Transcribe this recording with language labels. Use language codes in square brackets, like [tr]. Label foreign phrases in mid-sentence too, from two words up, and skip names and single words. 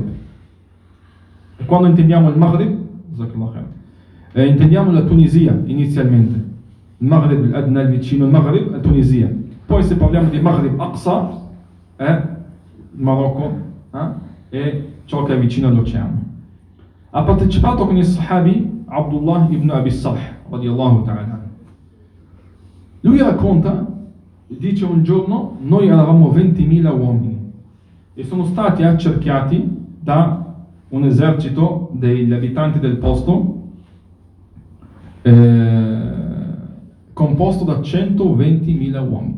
[it] E quando intendiamo il Maghrib, intendiamo la Tunisia inizialmente. Il Maghrib, il vicino il Maghrib, la Tunisia. Poi se parliamo di Maghrib Aqsa, il Marocco e ciò che è vicino all'oceano. Ha partecipato con il sahabi Abdullah ibn Abi Sarh, [ar] رضي الله تعالى. [it] Lui racconta, dice un giorno, noi eravamo 20.000 uomini e sono stati accerchiati da un esercito degli abitanti del posto composto da 120.000 uomini.